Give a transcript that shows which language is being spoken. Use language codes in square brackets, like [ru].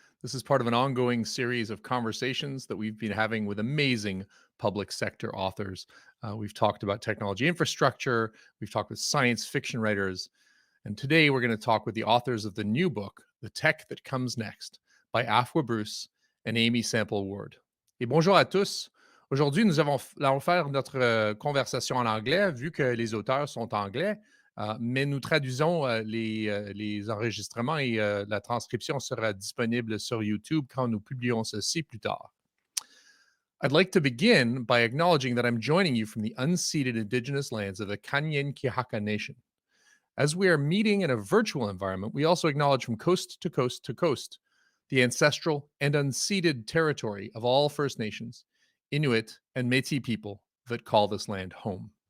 [en] This is part of an ongoing series of conversations that we've been having with amazing public sector authors. We've talked about technology infrastructure, we've talked with science fiction writers, and today we're going to talk with the authors of the new book, The Tech That Comes Next, by Afua Bruce and Amy Sample Ward. [fr] Et bonjour à tous. Aujourd'hui, allons faire notre conversation en anglais, vu que les auteurs sont anglais. Mais nous traduisons les enregistrements et la transcription sera disponible sur YouTube quand nous publions ceci plus tard. [en] I'd like to begin by acknowledging that I'm joining you from the unceded indigenous lands of the Kanyen-Kihaka Nation. As we are meeting in a virtual environment, we also acknowledge from coast to coast to coast the ancestral and unceded territory of all First Nations, Inuit, and Métis people that call this land home.